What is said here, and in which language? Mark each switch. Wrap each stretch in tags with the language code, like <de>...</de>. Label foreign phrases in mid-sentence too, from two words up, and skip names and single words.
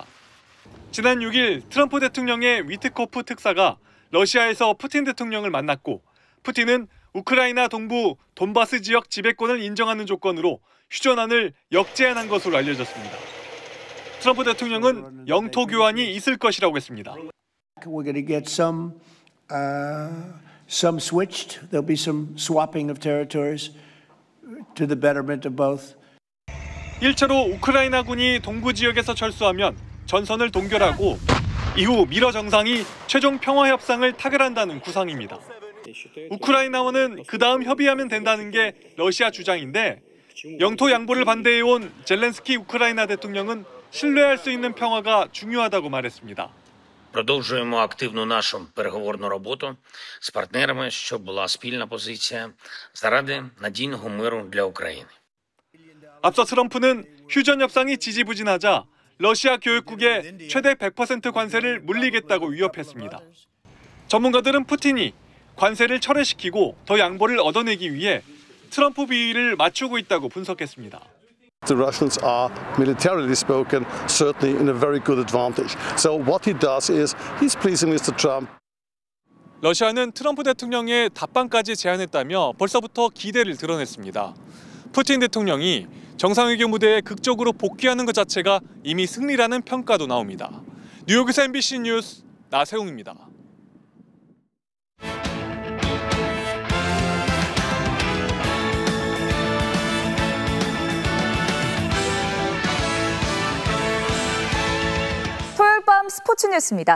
<ko>지난 6일 트럼프 대통령의 위트코프 특사가 러시아에서 푸틴 대통령을 만났고 푸틴은 우크라이나 동부 돈바스 지역 지배권을 인정하는 조건으로 휴전안을 역제안한 것으로 알려졌습니다. 트럼프 대통령은 영토 교환이 있을 것이라고 했습니다.</ko> <en>We're going to get some switched. There'll be some swapping of territories to the betterment of both.</en> <ko>1차로 우크라이나군이 동부 지역에서 철수하면 전선을 동결하고 이후 미러 정상이 최종 평화 협상을 타결한다는 구상입니다. 우크라이나와는 그 다음 협의하면 된다는 게 러시아 주장인데 영토 양보를 반대해온 젤렌스키 우크라이나 대통령은 신뢰할 수 있는 평화가 중요하다고 말했습니다.</ko> <uk>Продовжуємо активну нашу переговорну роботу з партнерами, щоб була спільна позиція заради надійного миру для України.</uk> <ko>앞서 트럼프는 휴전 협상이 지지부진하자 러시아 교육국에 최대 100% 관세를 물리겠다고 위협했습니다. 전문가들은 푸틴이 관세를 철회시키고 더 양보를 얻어내기 위해 트럼프 비위를 맞추고 있다고 분석했습니다.</ko> <en>The Russians are, militarily spoken, certainly in a very good advantage. So what he does is he's pleasing Mr. Trump.</en> <ko>러시아는 트럼프 대통령의 답방까지 제안했다며 벌써부터 기대를 드러냈습니다. 푸틴 대통령이 정상회견 무대에 극적으로 복귀하는 것 자체가 이미 승리라는 평가도 나옵니다. 뉴욕에서 MBC 뉴스 나세웅입니다. 토요일 밤 스포츠 뉴스입니다.</ko>